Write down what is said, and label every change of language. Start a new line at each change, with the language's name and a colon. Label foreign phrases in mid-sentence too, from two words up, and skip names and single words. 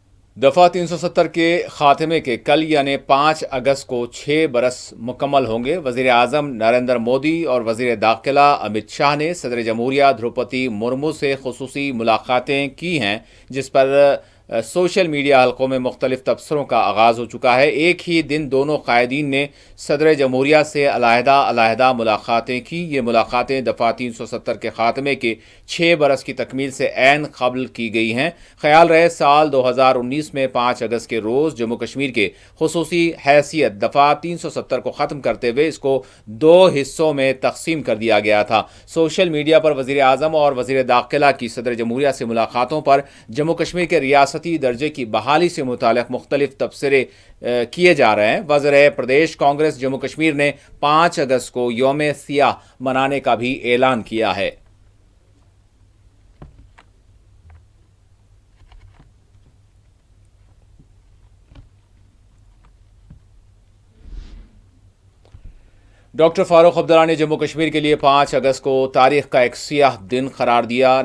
Urdu: دفعہ 370 کے خاتمے کے کل یعنی 5 اگست کو 6 برس مکمل ہوں گے۔ وزیر اعظم نریندر مودی اور وزیر داخلہ امت شاہ نے صدر جمہوریہ دروپدی مرمو سے خصوصی ملاقاتیں کی ہیں، جس پر سوشل میڈیا حلقوں میں مختلف تبصروں کا آغاز ہو چکا ہے۔ ایک ہی دن دونوں قائدین نے صدر جمہوریہ سے علیحدہ ملاقاتیں کی۔ یہ ملاقاتیں دفعہ 370 کے خاتمے کے 6 برس کی تکمیل سے عین قبل کی گئی ہیں۔ خیال رہے سال 2019 میں 5 اگست کے روز جموں کشمیر کے خصوصی حیثیت دفعہ 370 کو ختم کرتے ہوئے اس کو 2 حصوں میں تقسیم کر دیا گیا تھا۔ سوشل میڈیا پر وزیر اعظم اور وزیر داخلہ کی صدر جمہوریہ سے ملاقاتوں پر جموں کشمیر کے ریاستی درجے کی بحالی سے متعلق مختلف تبصرے کیے جا رہے ہیں۔ وزیر پردیش کانگریس جموں کشمیر نے 5 اگست کو یوم سیاہ منانے کا بھی اعلان کیا ہے۔ ڈاکٹر فاروق عبداللہ نے جموں کشمیر کے لیے 5 اگست کو تاریخ کا ایک سیاہ دن قرار دیا۔